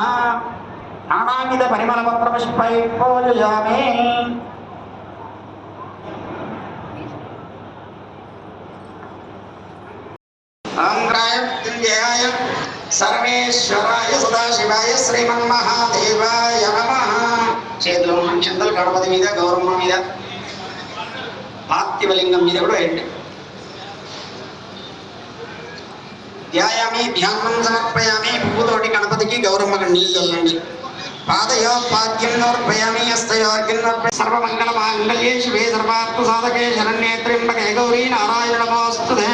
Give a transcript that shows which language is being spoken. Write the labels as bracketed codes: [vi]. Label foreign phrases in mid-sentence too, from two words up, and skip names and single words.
[sa] नानाविध परिमलपत्रपुष्पैः पूजयामि। अंग्राय सर्वेश्वराय सदाशिवाय श्रीमन्महादेवाय नमः। [te] చేతులు మంచందల్ గణపతి మీద గౌరమ్మ మీద పార్థివలింగం మీద కూడా వేయండి. [sa] ధ్యాయామి ధ్యానం సమర్పయామి. [te] పువ్వుతోటి గణపతికి గౌరమ్మ నీళ్ళు చల్లండి. [sa] పాదయో పాద్యం నోర్పయామి హస్తయోర్ఘ్యం సర్వమంగళమాంగళ్యే శివే సర్వార్థ సాధకే శరణ్యే త్ర్యంబకే గౌరీ నారాయణ నమోస్తుతే.